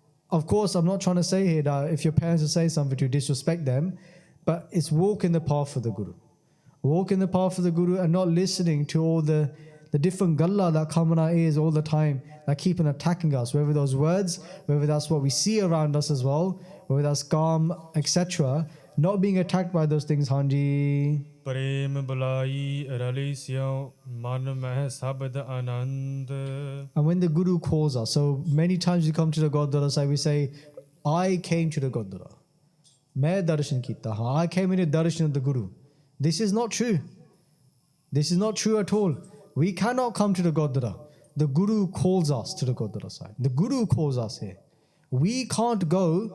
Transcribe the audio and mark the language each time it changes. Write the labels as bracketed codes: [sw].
[en] Of course, I'm not trying to say here that if your parents are saying something to disrespect them, but it's walk in the path of the Guru. Walk in the path of the Guru and not listening to all the different galla that come in our ears all the time, that keep on attacking us, whether those words, whether that's what we see around us as well, whether that's calm, etc. Not being attacked by those things, Hanji. [pa] ਪ੍ਰੇਮ ਬੁਲਾਈ ਰਲੀ ਸਿਉ ਮਨ ਮਹਿ ਸ਼ਬਦ ਆਨੰਦ. [en] And when the Guru calls us, so many times we come to the Gurdwara side, we say, I came to the Gurdwara. [pa] Main darshan kita. [en] I came in the darshan of the Guru. This is not true. This is not true at all. We cannot come to the Gurdwara. The Guru calls us to the Gurdwara side. The Guru calls us here. We can't go.